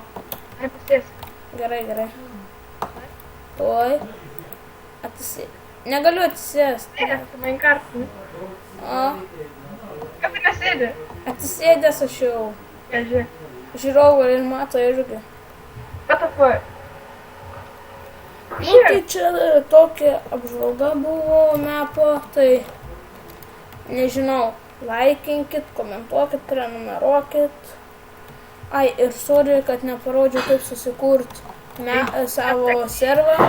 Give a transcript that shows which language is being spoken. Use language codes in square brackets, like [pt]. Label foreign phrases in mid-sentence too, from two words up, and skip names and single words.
[lt] Gerai. Tuoj. Negaliu atsisėst. Ne, tu man kartą. O, Kaip tu nesėdi? atsisėdęs aš jau. Žiūrė. Žiūrovai ir mato irgi. [en] What the fuck? [lt] Nu, tai čia tokia apžvalga buvo mepo, tai nežinau, laikinkit, komentuokit, prenumeruokit. Ai, ir sorry, kad neparodžiau, kaip susikurti savo servą.